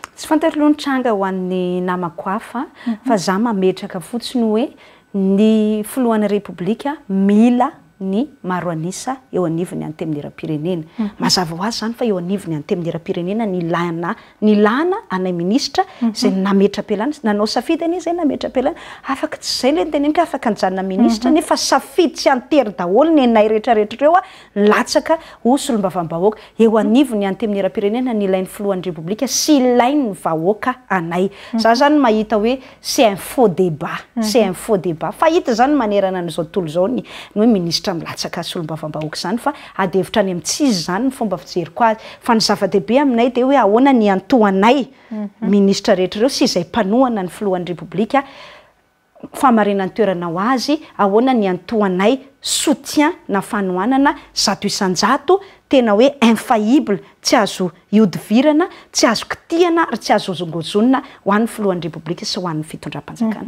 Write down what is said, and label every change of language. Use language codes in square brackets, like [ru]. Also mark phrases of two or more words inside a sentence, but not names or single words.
[mg] tsy fantatro tranga ho an'ny namako hafa fa za mametraka fotsiny hoe ny filohan'ny repoblika mila ny maro anisa eo anivony anteminera-pirenena mazava ho azy zany fa eo anivony anteminera-pirenena ny lana anay ministra zay nametra-pialana nanao safidy any zay nametra-pialana afaka tsy zay le niteneniko afaka nijanona ministra nefa safidy tsy antery daholo ny anay rehetrarehetra reo latsaka ho solombavam-bahoaka eo anivony anteminera-pirenena ny ilain'ny filohan'ny repoblika sy ilain'ny vahoaka anay za zany mahita hoe [fr] c'est un faux débat [mg] c'est un faux débat fa hita zany manerana n'izao tontolo zao ny hoe ministra milatsaka solombavam-bahoaka zany fa adevitra any amin'ny tsisy zany ny fomba fijeriko azy fa ny zava-dehibe aminay dia hoe ahoana ny antoanay ministra rehetra reo sy izay mpanohana ny filohan'ny repoblika famarinany toerana ho azy ahoana ny antoanay soutien na fanohanana zato isan-jato tena hoe infaillible tsy azo iodivirana tsy azo kitihana ary tsy azo ozongozonina ho an'ny filohan'ny repoblika sy ho an'ny fitondram-panjakana